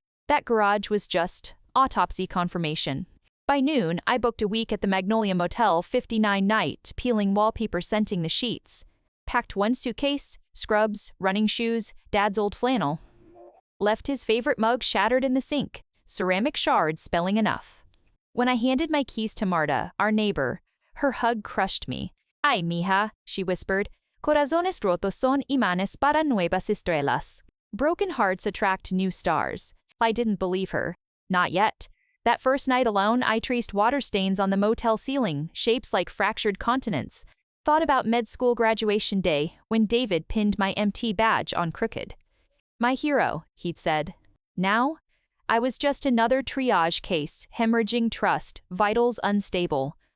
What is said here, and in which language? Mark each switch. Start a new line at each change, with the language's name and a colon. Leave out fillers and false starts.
English: That garage was just autopsy confirmation. By noon, I booked a week at the Magnolia Motel 59 night, peeling wallpaper scenting the sheets. Packed one suitcase, scrubs, running shoes, Dad's old flannel. Left his favorite mug shattered in the sink, ceramic shards spelling enough. When I handed my keys to Marta, our neighbor, her hug crushed me.
Spanish: "Ay, mija,"
English: she whispered.
Spanish: "Corazones rotos son imanes para nuevas estrellas."
English: Broken hearts attract new stars. I didn't believe her. Not yet. That first night alone, I traced water stains on the motel ceiling, shapes like fractured continents. Thought about med school graduation day, when David pinned my MT badge on crooked. "My hero," he'd said. Now, I was just another triage case, hemorrhaging trust, vitals unstable.